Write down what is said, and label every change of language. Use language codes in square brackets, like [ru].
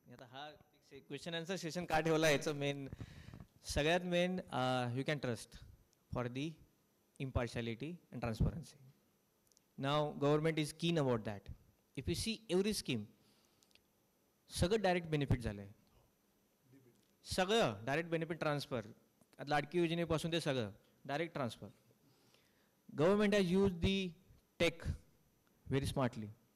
[mr] आता हा question answer session का ठेवला, याचं मेन सगळ्यात main [en] You can trust for the impartiality and transparency. Now government is keen about that. If you see every scheme, [mr] सगळं direct benefit झालं आहे. सगळं डायरेक्ट बेनिफिट ट्रान्सफर, लाडकी योजनेपासून ते सगळं direct transfer. [en] Government has use the tech very smartly.